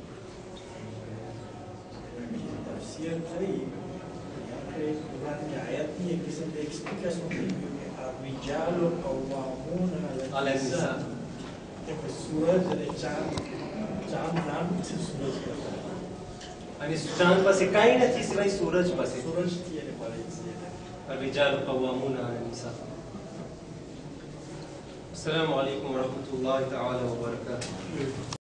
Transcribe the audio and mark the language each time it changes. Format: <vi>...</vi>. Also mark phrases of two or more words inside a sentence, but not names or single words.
<gu>તફસીર કરી આપણે કુરાનની આયતની એક કિસ્મ એક્સપ્લિકેશન થઈ ગયું કે આ</gu> <ar>الرجال قوامون على النساء.</ar> <gu>કે સૂરજ અને ચાંદ નામ છે સૂરજ કરતા અને ચાંદ પાસે કાંઈ નથી સિવાય સૂરજ પાસે. સૂરજથી એને મળે છે.</gu> <ar>الرجال قوامون على النساء. السلام عليكم ورحمة الله تعالى وبركاته.</ar>